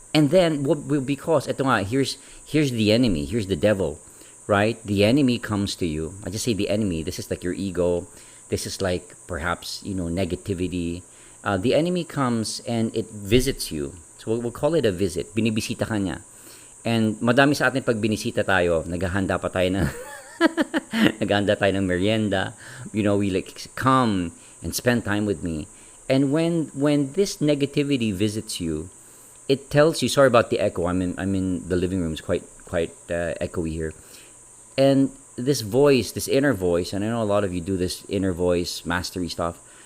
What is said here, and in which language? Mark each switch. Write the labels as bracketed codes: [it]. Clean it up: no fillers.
[en] And then because [tl] eto nga, [en] here's the enemy, here's the devil, right? The enemy comes to you. I just say the enemy. This is like your ego. This is like perhaps negativity. The enemy comes and it visits you. So we'll call it a visit. [tl] Binibisita ka niya. And madami sa atin pag binisita tayo, naghahanda pa tayo ng naghahanda tayo ng merienda. [en] We like come and spend time with me. And when this negativity visits you, it tells you. Sorry about the echo. I'm in the living room. It's quite echoey here. And this voice, this inner voice, and I know a lot of you do this inner voice mastery stuff.